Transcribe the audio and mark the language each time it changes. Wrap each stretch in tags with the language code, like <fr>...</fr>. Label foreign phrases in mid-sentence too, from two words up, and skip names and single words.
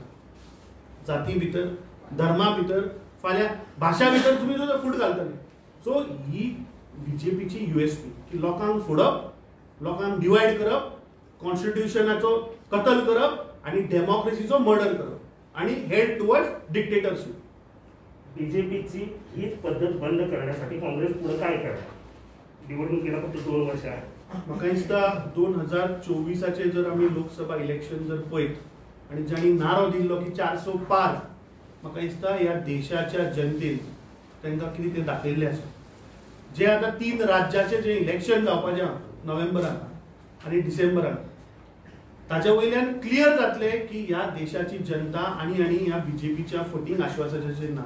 <kok>जाती भितर, धर्मा भितर, फाल्यां भाशा भितर तुम्ही जो फूट घालतले. सो ही बीजेपीची USP की लोकांक फोडप, लोकांक डिवायड करप, कॉन्स्टिट्यूशनाचो कतल करप आणि डेमोक्रेसीचो मर्डर करप आणि</kok> <en>head towards dictatorship.</en> <mr>बीजेपीची हीच पद्धत बंद करण्यासाठी काँग्रेस पुढे काय करणार? निवडणुकीला फक्त 2 वर्ष आहे.</mr> <kok>म्हाका दिसता 2024चे जर आमी लोकसभा इलेक्शन जर पळयत आणि जाणी नारो दिल्लो की 400 पार, म्हाका दिसता ह्या देशाच्या जनतेन तांकां कितें तें दाखयल्लें आसा. जे आतां 3 राज्याचे जे इलेक्शन जावपाचें आहा नोव्हेंबराक आणि डिसेंबराक, ताच्या वयल्यान क्लियर जातले की ह्या देशाची जनता आणि ह्या बीजेपीच्या फटींग आश्वासनाचेर ना.</kok>